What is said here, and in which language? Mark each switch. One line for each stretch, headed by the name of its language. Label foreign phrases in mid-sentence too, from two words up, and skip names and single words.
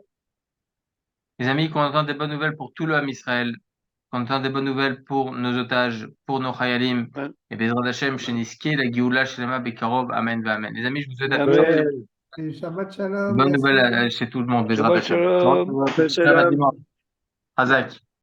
French: Les amis, qu'on entend des bonnes nouvelles pour tout le
Hebrew: עם ישראל,
French: qu'on entend des bonnes nouvelles pour nos otages, pour nos chayalim, et
Hebrew: בעזרת השם,
French: Sheniske, la Géoula,
Hebrew: שלמה, בקרוב,
French: Amen, Amen. Les amis, je vous souhaite à tous
Hebrew: Et שבת שלום.
French: bonne merci. nouvelle chez tout le monde,
Hebrew: Bezrat Shabbat Hashem. Shalom.
French: Shabbat dimanche. Hazak.